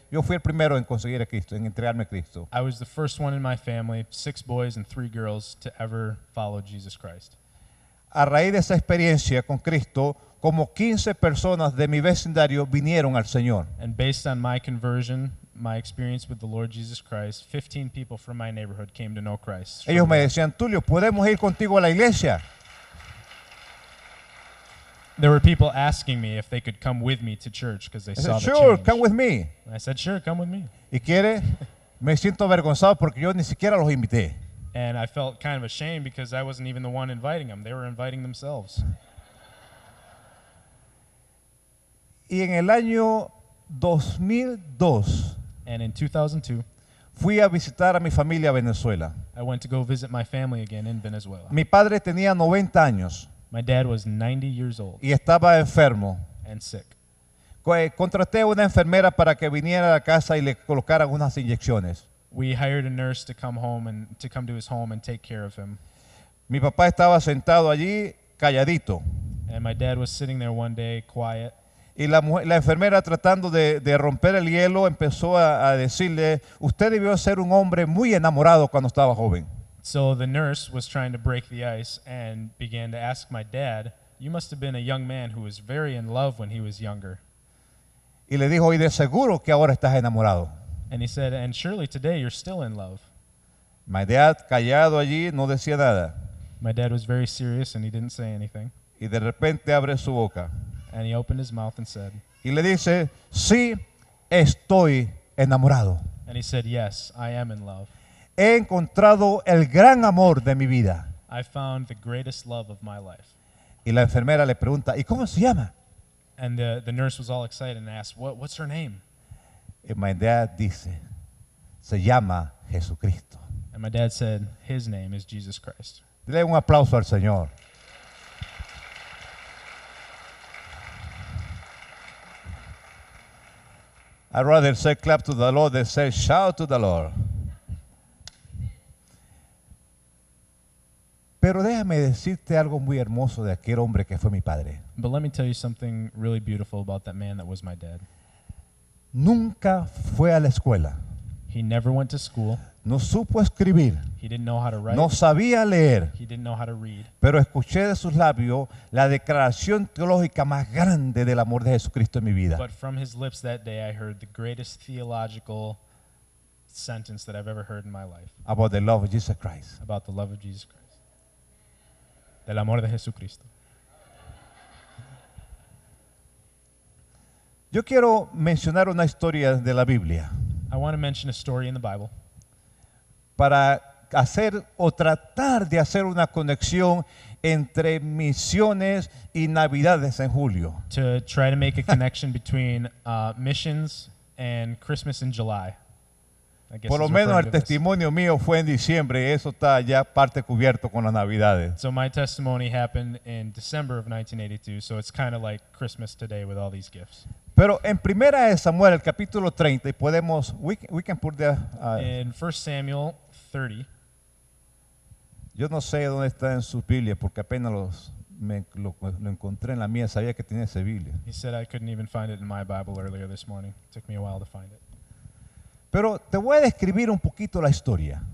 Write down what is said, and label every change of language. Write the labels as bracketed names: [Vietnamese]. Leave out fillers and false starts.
[Spanish] Yo fui el primero en conseguir a Cristo, en entregarme a Cristo. [English] I was the first one in my family, 6 boys and 3 girls, to ever follow Jesus Christ. [Spanish] A raíz de esa experiencia con Cristo, como 15 personas de mi vecindario vinieron al Señor. [English] And based on my conversion, my experience with the Lord Jesus Christ, 15 people from my neighborhood came to know Christ. [Spanish] Ellos me decían, Tulio, ¿podemos ir contigo a la iglesia? [English] There were people asking me if they could come with me to church because they I saw said, the sure, change. come with me. And I said, sure, come with me. [Spanish] ¿Y quiere? Me siento avergonzado porque yo ni siquiera los invité. [English] And I felt kind of ashamed because I wasn't even the one inviting them. They were inviting themselves. [Spanish] Y en el año 2002 [English] And in 2002, [Spanish] fui a visitar a mi familia a Venezuela. [English] I went to go visit my family again in Venezuela. [Spanish] Mi padre tenía 90 años [English] My dad was 90 years old [Spanish] y estaba enfermo. [English] and sick. [Spanish] Contraté a una enfermera para que viniera a la casa y le colocaran unas inyecciones. [English] We hired a nurse to come home and to come to his home and take care of him. [Spanish] Mi papá estaba sentado allí calladito [English] And my dad was sitting there one day, quiet. [Spanish] y la enfermera, tratando de romper el hielo, empezó a decirle: usted debió ser un hombre muy enamorado cuando estaba joven. [English] So the nurse was trying to break the ice and began to ask my dad, "You must have been a young man who was very in love when he was younger." [Spanish] Y le dijo: y de seguro que ahora estás enamorado. [English] And he said, "And surely today you're still in love." My dad, [Spanish] callado allí, no decía nada. [English] My dad was very serious and he didn't say anything. [Spanish] Y de repente abre su boca [English] And he opened his mouth and said, [Spanish] y le dice: sí, estoy enamorado. [English] and he said, "Yes, I am in love. [Spanish] He encontrado el gran amor de mi vida. [English] I found the greatest love of my life." [Spanish] Y la enfermera le pregunta: ¿y cómo se llama? [English] And the nurse was all excited and asked, "What's her name?" [Spanish] Y [English] my dad [Spanish] dice: se llama Jesucristo. [English] And my dad said, "His name is Jesus Christ." [Spanish] Dile un aplauso al Señor. [English] I'd rather say clap to the Lord than say shout to the Lord. [Spanish] Pero déjame decirte algo muy hermoso de aquel hombre que fue mi padre. [English] But let me tell you something really beautiful about that man that was my dad. [Spanish] Nunca fue a la escuela. [English] He never went to school. [Spanish] No supo escribir. [English] He didn't know how to write. [Spanish] No sabía leer. [English] He didn't know how to read. [Spanish] Pero escuché de sus labios la declaración teológica más grande del amor de Jesucristo en mi vida. [English] But from his lips that day, I heard the greatest theological sentence that I've ever heard in my life About the love of Jesus Christ. about the love of Jesus Christ. [Spanish] Del amor de Jesucristo. Yo quiero mencionar una historia de la Biblia [English] I want to mention a story in the Bible [Spanish] para hacer o tratar de hacer una conexión entre misiones y Navidades en julio. [English] to try to make a connection between missions and Christmas in July. I guess [Spanish] Por lo [English] is [Spanish] menos [English] referring [Spanish] el [English] to this. [Spanish] testimonio mío fue en diciembre y eso está ya parte cubierto con las Navidades. [English] So my testimony happened in December of 1982, so it's kind of like Christmas today with all these gifts. [Spanish] Pero en Primera de Samuel, el capítulo 30, y podemos, [English] we can put the, In 1 Samuel 30, [Spanish] yo no sé dónde está en sus Biblias porque apenas lo encontré en la mía, sabía que tenía esa Biblia. [English] he said I couldn't even find it in my Bible earlier this morning. It took me a while to find it. [Spanish] Pero te voy a describir un poquito la historia,